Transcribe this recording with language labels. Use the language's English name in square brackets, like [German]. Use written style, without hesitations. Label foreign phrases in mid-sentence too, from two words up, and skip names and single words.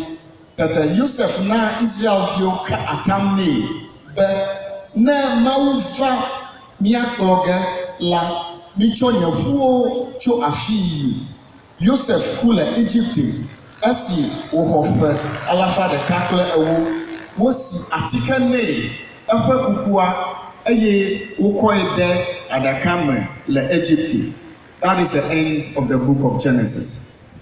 [Ewe] Tete Joseph na Israelviwo ka atam nɛ be ne Mawu va míakplɔ ge la, mitsɔ nye ƒuwo tso afii yi. Joseph ku le Egypte esi wòxɔ ƒe 110. Wosi atike nɛ eƒe kukua eye wokɔe de aɖaka me le Egypte. [English] That is the end of the book of Genesis.